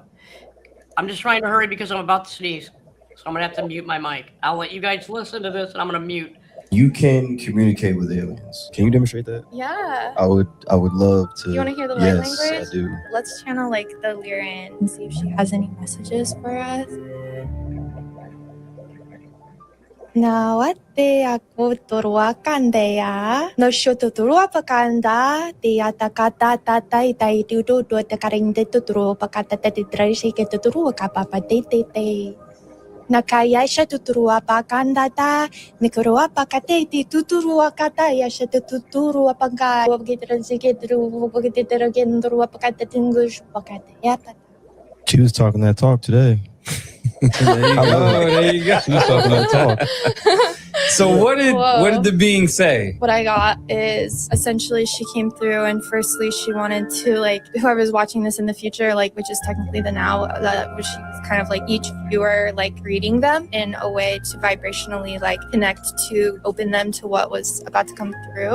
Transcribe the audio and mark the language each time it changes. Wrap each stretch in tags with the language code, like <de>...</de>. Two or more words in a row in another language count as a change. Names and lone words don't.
<en>I'm just trying to hurry because I'm about to sneeze. So I'm going to have to mute my mic. I'll let you guys listen to this and I'm going to mute. You can communicate with aliens. Can you demonstrate that? Yeah. I would love to. You want to hear the light Yes, language? I do. Let's channel like the Lyran and see if she has any messages for us. Nawate ako turuakandaya. No shoto turuapakanda. Tia takata tatai tai tudu do takaring de turuapakata tatitrashi ke turuakapapa te. Nakaya siya tuturuapakanda ta. Nikuruapakate ti tuturuakata ya siya tuturuapaka. Wagitransi ke turuapakatitiragen turuapakata tingush pakata yata. She was talking that talk today. There you go. There you go. She was talking that talk. So what did the being say? What I got is essentially she came through and firstly she wanted to like whoever's watching this in the future, like which is technically the now, that which she was kind of like each viewer like greeting them in a way to vibrationally like connect to open them to what was about to come through.</en>